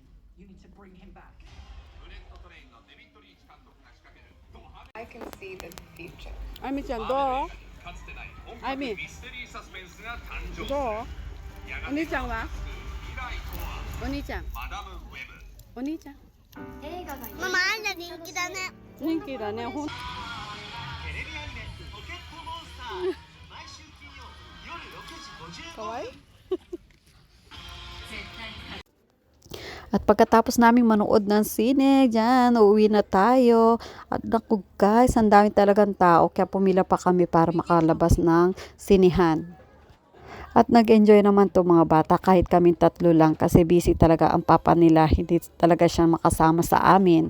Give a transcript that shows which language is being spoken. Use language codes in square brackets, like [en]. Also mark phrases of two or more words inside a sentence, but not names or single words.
[en] I can see the future. [ja] あみちゃんどう？あみどう？お兄ちゃんは？お兄ちゃん。お兄ちゃん。ママ、あんた人気だね。人気だね。ほん。テレビアニメ「ポケットモンスター」毎週金曜夜6時55分かわいい。 [tl] At pagkatapos naming manood ng sine, dyan, uuwi na tayo. At naku guys, ang dami talagang tao, kaya pumila pa kami para makalabas ng sinihan. At nag-enjoy naman to mga bata kahit kaming tatlo lang kasi busy talaga ang papa nila, hindi talaga siya makasama sa amin.